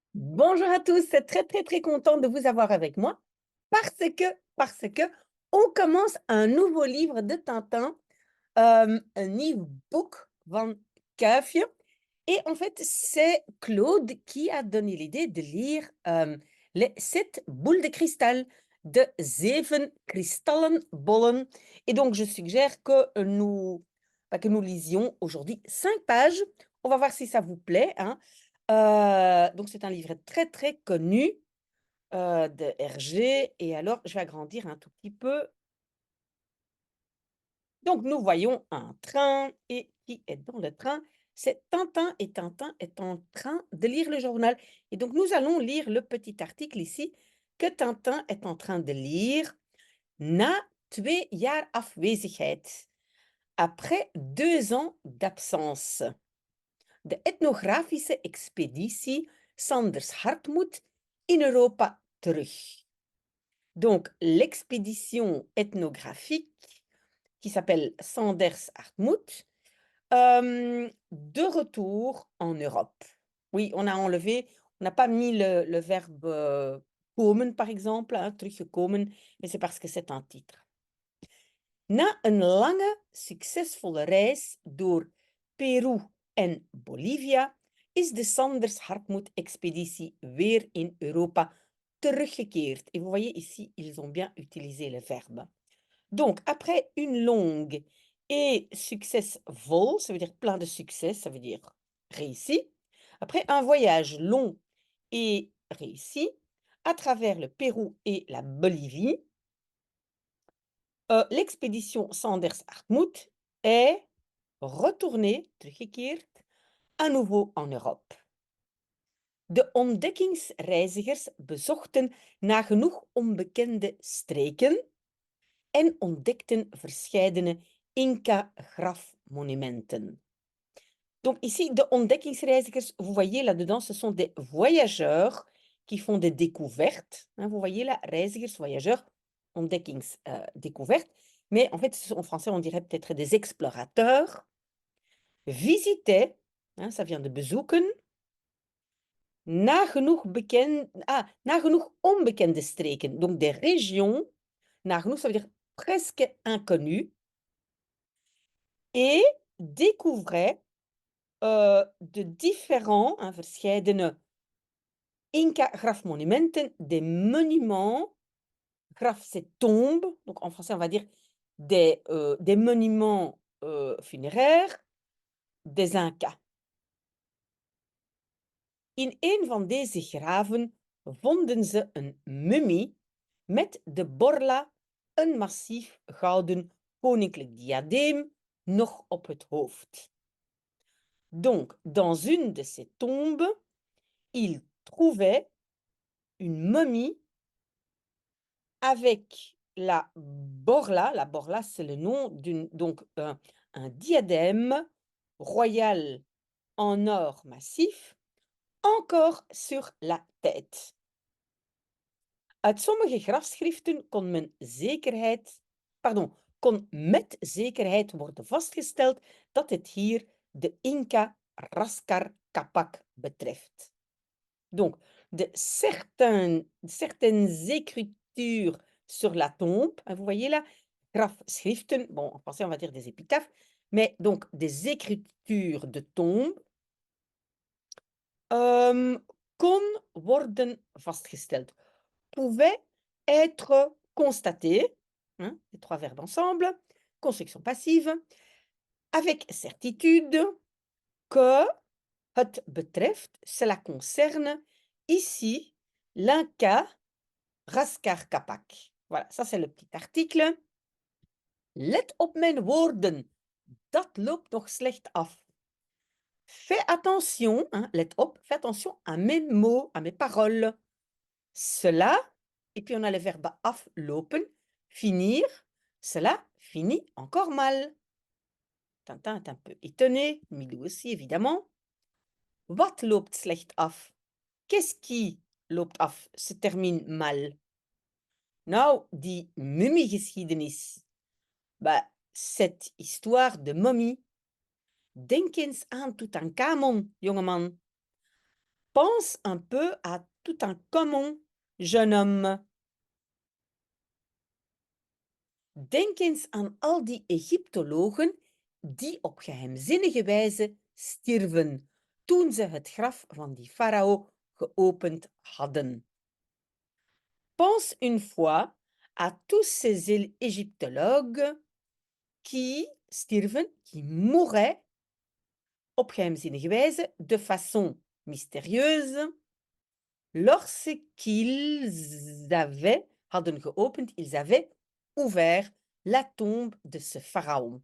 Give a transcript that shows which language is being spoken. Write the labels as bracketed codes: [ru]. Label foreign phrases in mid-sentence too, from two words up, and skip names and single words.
[fr] Bonjour à tous, c'est très content de vous avoir avec moi parce que on commence un nouveau livre de Tintin, [nl] een nieuw boek van Kuifje. [fr] Et en fait, c'est Claude qui a donné l'idée de lire les 7 boules de cristal, de Zeven Kristallenbollen. Et donc, je suggère que nous lisions aujourd'hui 5 pages. On va voir si ça vous plaît, hein. Donc, c'est un livre très connu de Hergé. Et alors, je vais agrandir un tout petit peu. Donc, nous voyons un train et qui est dans le train? C'est Tintin et Tintin est en train de lire le journal. Et donc, nous allons lire le petit article ici que Tintin est en train de lire. [nl] Na 2 jaar afwezigheid. [fr] Après 2 ans d'absence. [nl] De ethnografische expeditie Sanders Hartmut in Europa terug. [fr] Donc, l'expédition ethnographique qui s'appelle Sanders Hartmut, de retour en Europe. Oui, on a enlevé, on n'a pas mis le verbe komen, par exemple, hein, teruggekomen, mais c'est parce que c'est un titre. [nl] Na een lange, succesvolle reis door Peru en Bolivia is de Sanders Hartmut-expéditie weer in Europa teruggekeerd. [fr] Et vous voyez ici, ils ont bien utilisé le verbe. Donc, après une longue et successful, ça veut dire plein de succès, ça veut dire réussi. Après un voyage long et réussi à travers le Pérou et la Bolivie, l'expédition Sanders-Hartmut est retournée, teruggekeerd, à nouveau en Europe. [nl] De ontdekkingsreizigers bezochten nagenoeg onbekende streken en ontdekten verscheidene Inca-grafmonumenten. [fr] Donc ici, [nl] de ontdekkingsreizigers, [fr] vous voyez là-dedans, ce sont des voyageurs qui font des découvertes, hein, vous voyez là, reizigers, voyageurs, découvertes. Mais en fait, en français, on dirait peut-être des explorateurs, visitaient, hein, ça vient de bezoeken, [nl] nagenoeg onbekende streken, [fr] donc des régions, nagenoeg, ça veut dire presque inconnues, et découvrait de différents, hein, [nl] verscheidene Inca-grafmonumenten, [fr] des monuments, graf c'est tombe, donc en français on va dire des monuments funéraires des Incas. [nl] In een van deze graven vonden ze een mummie met de borla, een massief gouden koninklijk diadeem, nog op het hoofd. [fr] Donc, dans une de ces tombes, il trouvait une momie avec la borla c'est le nom donc un diadème royal en or massif, encore sur la tête. [nl] Uit sommige grafschriften kon met zekerheid worden vastgesteld dat het hier de Inca Raskar Kapak betreft. [fr] Donc, certaines écritures sur la tombe, hein, vous voyez là, grafschriften, bon, en français on va dire des épitaphes, mais donc des écritures de tombe, [nl] kon worden vastgesteld, [fr] pouvaient être constatées, hein, les 3 verbes ensemble, construction passive, avec certitude que [nl] het betreft, [fr] cela concerne ici l'Inca Raskar Kapak. Voilà, ça c'est le petit article. [nl] Let op mijn woorden, dat loopt nog slecht af. [fr] Fais attention, hein, [nl] let op, [fr] fais attention à mes mots, à mes paroles. Cela, et puis on a le verbe aflopen, finir, cela finit encore mal. Tintin est un peu étonné, Milou aussi évidemment. [nl] Wat loopt slecht af? [fr] Qu'est-ce qui [nl] loopt af, [fr] se termine mal? [nl] Nou, die mummiegeschiedenis. [fr] Bah, cette histoire de momie. [nl] Denk eens aan Toetankhamon, jongeman. [fr] Pense un peu à Toutankhamon, jeune homme. [nl] Denk eens aan al die Egyptologen die op geheimzinnige wijze stierven toen ze het graf van die farao geopend hadden. [fr] Pense une fois à tous ces égyptologues qui stierven, qui mouraient [nl] op geheimzinnige wijze, [fr] de façon mystérieuse, lorsqu'ils [nl] hadden geopend, [fr] ils avaient ouvert la tombe de ce pharaon.